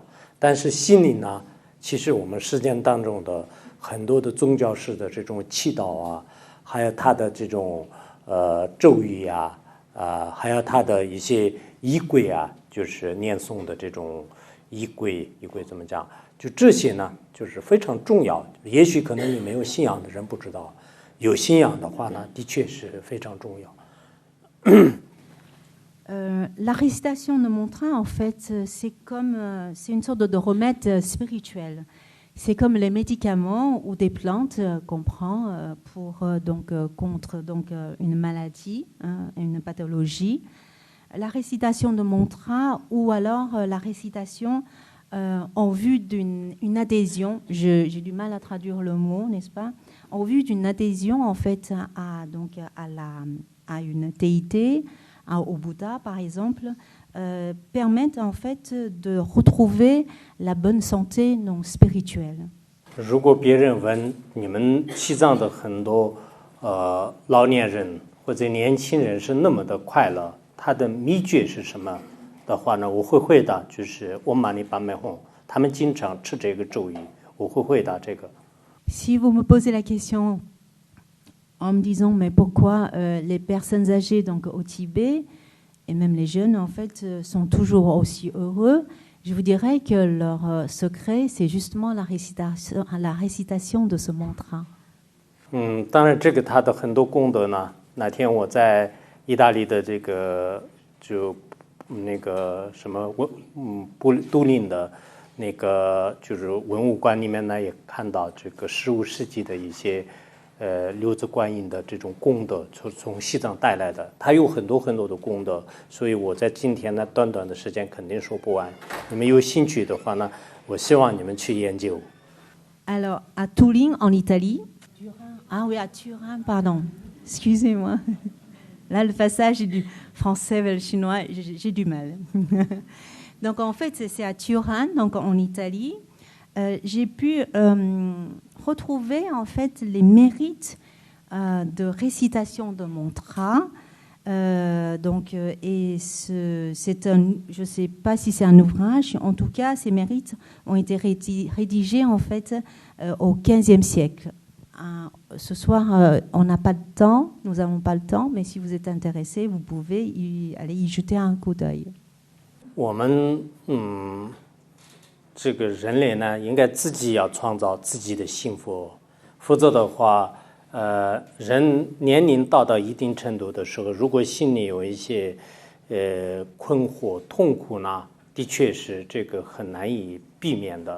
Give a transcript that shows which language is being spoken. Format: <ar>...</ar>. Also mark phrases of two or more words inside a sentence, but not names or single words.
<zh>但是心灵呢，其实我们实践当中的很多的宗教式的这种祈祷啊，还有它的这种咒语啊，还有它的一些仪轨啊，就是念诵的这种仪轨怎么讲？就这些呢，就是非常重要。也许可能你没有信仰的人不知道，有信仰的话呢，的确是非常重要。</zh> <fr>La récitation de mantra, en fait, c'est une sorte de remède spirituel. C'est comme les médicaments ou des plantes qu'on prend contre une maladie, une pathologie. La récitation de mantra ou alors la récitation en vue d'une adhésion, j'ai du mal à traduire le mot, n'est-ce pas? En vue d'une adhésion en fait à une déité, au Bouddha par exemple, permettent en fait de retrouver la bonne santé non spirituelle.</fr> <zh>如果别人问你们西藏的很多老年人或者年轻人是那么的快乐，他的秘诀是什么的话呢？我会回答就是我玛尼巴美吽，他们经常吃这个咒语，我会回答这个。</zh> <fr>Si vous me posez la question en me disant mais pourquoi les personnes âgées donc au Tibet et même les jeunes en fait sont toujours aussi heureux, je vous dirais que leur secret c'est justement la récitation de ce mantra.</fr> <zh>当然这个它的很多功德呢，那天我在意大利的这个就那个什么都灵的那个就是文物馆里面呢，也看到这个15世纪的一些六字观音的这种功德，从西藏带来的，它有很多的功德，所以我在今天呢短的时间肯定说不完。你们有兴趣的话呢，我希望你们去研究。</zh> <fr>Alors à Turin en Italie, ah oui à Turin pardon, excusez-moi. Là le passage du français vers le chinois, j'ai du mal. Donc en fait c'est à Turin donc en Italie. J'ai pu retrouver en fait les mérites de récitation de mantra. C'est je ne sais pas si c'est un ouvrage, en tout cas ces mérites ont été rédigés en fait au XVe siècle. Ce soir, on n'a pas de temps, nous n'avons pas le temps, mais si vous êtes intéressé, vous pouvez aller y jeter un coup d'œil.</fr> <zh>我们这个人类呢，应该自己要创造自己的幸福，否则的话，人年龄到一定程度的时候，如果心里有一些困惑、痛苦呢，的确是这个很难以避免的。</zh>